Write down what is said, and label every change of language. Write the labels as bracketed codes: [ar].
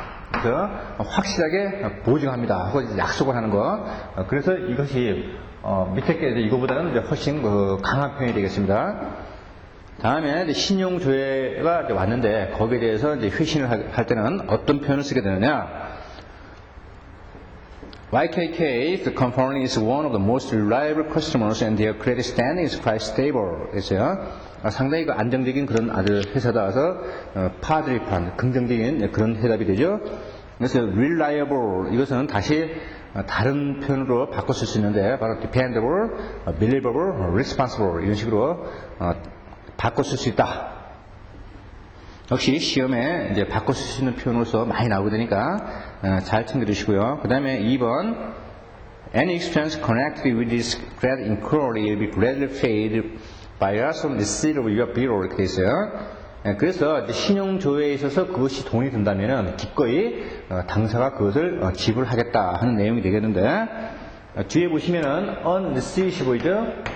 [ko] 그래서 확실하게 보증합니다 하고 약속을 하는 거. 그래서 이것이 밑에 게 이거보다는 훨씬 강한 표현이 되겠습니다. 다음에 신용조회가 왔는데 거기에 대해서 회신을 할 때는 어떤 표현을 쓰게 되느냐? [en] YKK, the company is one of the most reliable customers and their credit standing is quite stable. [ko] 그래서요. 상당히 안정적인 그런 아주 회사다 해서 파드립한 긍정적인 그런 해답이 되죠. 그래서 reliable 이것은 다시 다른 표현으로 바꿔 쓸 수 있는데 바로 dependable, believable, responsible 이런 식으로 바꿔 쓸 수 있다. 역시 시험에 이제 바꿔 쓸 수 있는 표현으로서 많이 나오게 되니까 잘 챙겨주시고요. 그 다음에 2번 [en] Any expense connected with this credit inquiry will be gradually paid by us from the receipt of your bill [ko] 이렇게 돼 있어요. 그래서 신용조회에 있어서 그것이 돈이 든다면 기꺼이 당사가 그것을 지불하겠다 하는 내용이 되겠는데 뒤에 보시면은 on receipt 보이죠?